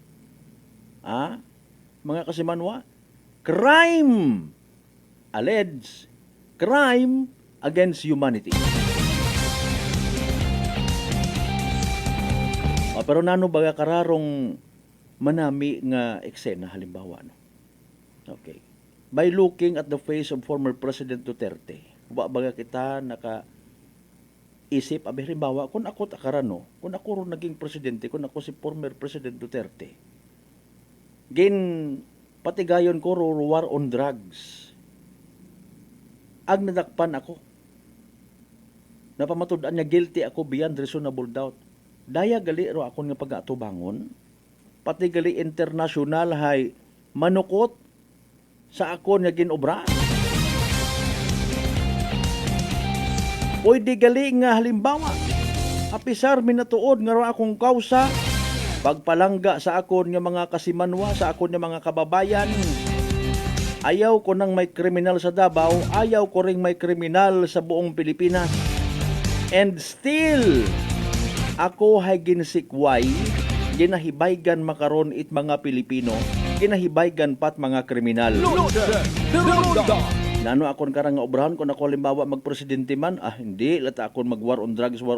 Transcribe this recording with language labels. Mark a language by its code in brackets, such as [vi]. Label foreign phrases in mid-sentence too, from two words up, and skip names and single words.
[akl] Mga kasimanwa, [en] crime alleged crime against humanity. [akl] Pero nano baga kararong manami nga eksena halimbawa, no? Okay. [en] By looking at the face of former President Duterte, [akl] baga kita isip abi halimbawa kung ako takarano, kung ako ron naging presidente, kung ako si [en] former President [akl] Duterte, patigayon ko [en] war on drugs. [akl] Ag nadakpan ako. Napamatud-an niya guilty ako [en] beyond reasonable doubt. [akl] Daya gali ro ako nga pag-atubangon, pati gali international hay manukot sa ako nga ginobra. Pwede gali nga halimbawa, apisar minatuod nga ro akong kausa, pagpalangga sa akon nga mga kasimanwa, sa akon nga mga kababayan. [tl] Ayaw ko nang may kriminal sa Davao, ayaw ko ring may kriminal sa buong Pilipinas. [en] And still, [akl] ako hay ginsikway, ginahibaygan makaron it mga Pilipino, ginahibaygan pat mga kriminal. Nano akon karang nga obrahan kung ako halimbawa magpresidente man, hindi, lata akon mag- [en] war on drugs.